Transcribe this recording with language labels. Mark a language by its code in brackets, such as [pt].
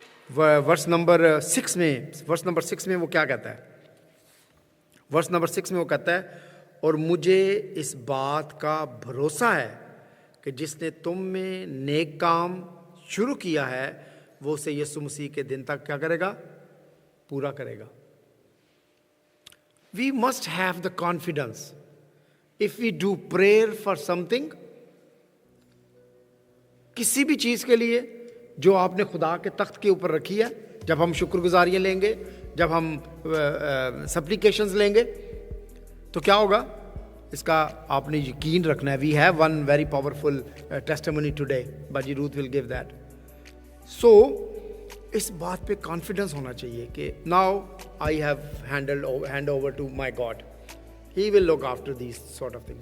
[ur] Verse number 6 میں وہ کیا کہتا ہے؟ ورس نمبر 6 میں وہ کہتا ہے, اور مجھے اس بات کا بھروسہ ہے کہ جس نے تم میں نیک کام شروع کیا ہے وہ اسے یسوع مسیح کے دن تک کیا کرے گا؟ پورا کرے گا. [en] We must have the confidence. If we do prayer for something, [ur] کسی بھی چیز کے لیے جو آپ نے خدا کے تخت کے اوپر رکھی ہے, جب ہم شکر گزاریاں لیں گے, جب ہم سپلیکیشنز لیں گے, تو کیا ہوگا؟ اس کا آپ نے یقین رکھنا ہے. [en] We have one very powerful testimony today. Baji Ruth will give that. So [ur] اس بات پہ کانفیڈنس ہونا چاہیے کہ [en] Now I have hand over to my God, he will look after these sort of thing.